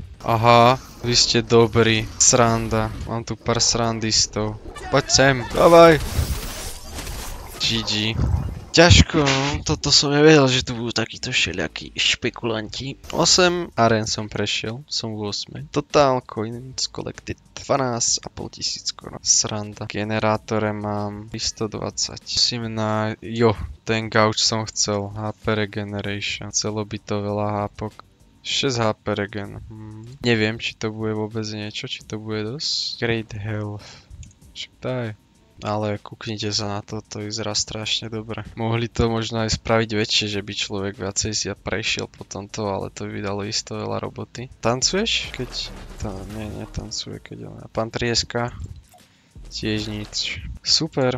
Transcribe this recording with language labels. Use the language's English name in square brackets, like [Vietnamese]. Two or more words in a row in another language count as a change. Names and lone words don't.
[Slovak] Aha, vy ste dobrí. Sranda. Mám tu pár srandistov. Poď sem, dávaj. GG. Ťažko, toto som nevedel, že tu budú takíto všelijakí špekulanti. 8 aren som prešiel, som v 8. [English] Total coins collected [Slovak] 12,5 tisíc korun. Sranda. V generátore mám 320. Musím na... Jo, ten gauč som chcel. [English] HP regeneration. [Slovak] Chcelo by to veľa hápok. 6 [English] HP regen. [Slovak] Neviem, či to bude vôbec niečo, či to bude dosť. [English] Great health. [Slovak] Však daj. Ale kúknite sa na to, to vyzerá strašne dobre. Mohli to možno aj spraviť väčšie, že by človek viacej si prešiel po tomto, ale to by dalo isto veľa roboty. Tancuješ? Keď... netancuje, keď on... Pán Trieska? Tiež nič. Super.